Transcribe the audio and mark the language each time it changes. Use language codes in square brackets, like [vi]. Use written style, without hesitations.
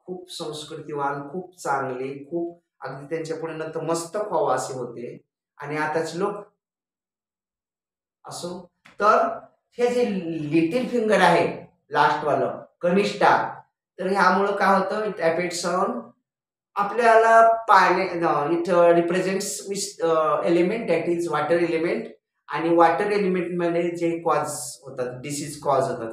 [mr] खूप संस्कृतीवान, खूप चांगले, खूप अगदी त्यांच्या पुढे नतमस्तक व्हावं असे होते. आणि आताचे लोक असो. तर हे जे लिटिल फिंगर आहे लास्टवालं कनिष्ठा, तर ह्यामुळं काय होतं? [en] it affects on [mr] आपल्याला पाणी. [en] It represents element that is water element. [mr] आणि वॉटर एलिमेंटमध्ये जे कॉज होतात, डिसीज कॉज होतात.